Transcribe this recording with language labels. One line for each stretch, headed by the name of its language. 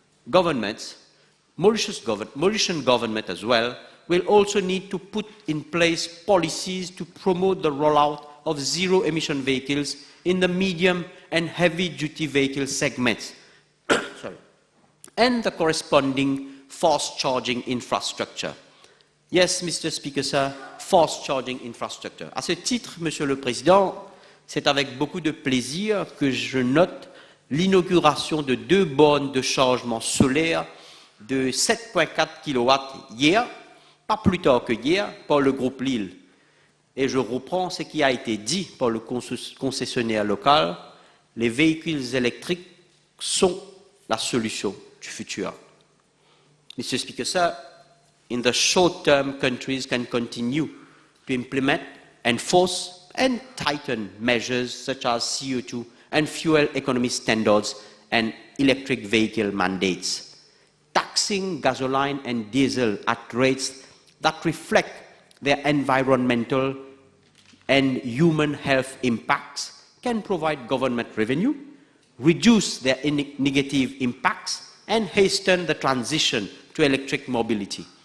English: Governments, Mauritian government as well, will also need to put in place policies to promote the rollout of zero-emission vehicles in the medium and heavy-duty vehicle segments, and the corresponding fast-charging infrastructure. Yes, Mr. Speaker, sir, fast-charging infrastructure.
French: À ce titre, Monsieur le Président, c'est avec beaucoup de plaisir que je note l'inauguration de 2 bornes de chargement solaire de 7,4 kW hier, pas plus tard que hier, par le groupe Lille. Et je reprends ce qui a été dit par le concessionnaire local, les véhicules électriques sont la solution du futur.
English: Mr. Speaker, sir, in the short term, countries can continue to implement, enforce, and tighten measures such as CO2 and fuel economy standards and electric vehicle mandates. Taxing gasoline and diesel at rates that reflect their environmental and human health impacts can provide government revenue, reduce their negative impacts, and hasten the transition to electric mobility.